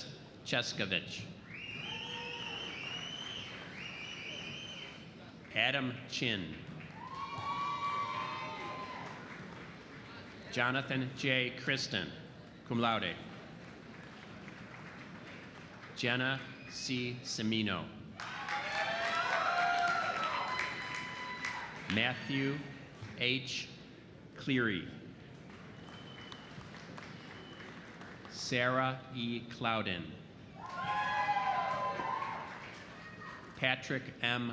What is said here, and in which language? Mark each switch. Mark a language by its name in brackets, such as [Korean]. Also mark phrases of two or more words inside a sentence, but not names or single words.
[English] Cheskovich, Adam Chin, Jonathan J. Kristen, [Latin] cum laude, [English] Jenna C. Semino, Matthew H. Cleary, Sarah E. Clouden, Patrick M.